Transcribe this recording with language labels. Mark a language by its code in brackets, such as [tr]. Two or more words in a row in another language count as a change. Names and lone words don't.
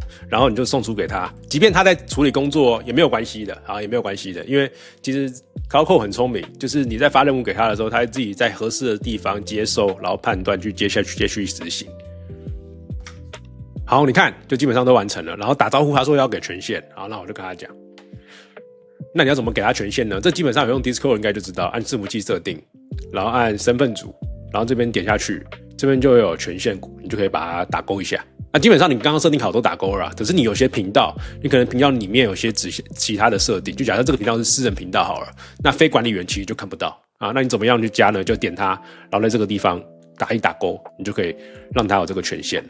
[zh] 然後你就送出給他，即便他在處理工作也沒有關係的啊，也沒有關係的，因為其實 Cloud Code 很聰明，就是你在發任務給他的時候，他會自己在合適的地方接收，然後判斷去接續執行。好，你看就基本上都完成了，然後打招呼他說要給權限，好，那我就跟他講。那你要怎麼給他權限呢？這基本上有用 Discord 應該就知道，按伺服器設定，然後按身份組，然後這邊點下去，這邊就會有權限，你就可以把它打勾一下。那基本上你剛剛設定好都打勾了啦，可是你有些頻道，你可能頻道裡面有些其他的設定，就假設這個頻道是私人頻道好了，那非管理員其實就看不到啊。那你怎麼樣去加呢？就點它，然後在這個地方打勾，你就可以讓它有這個權限。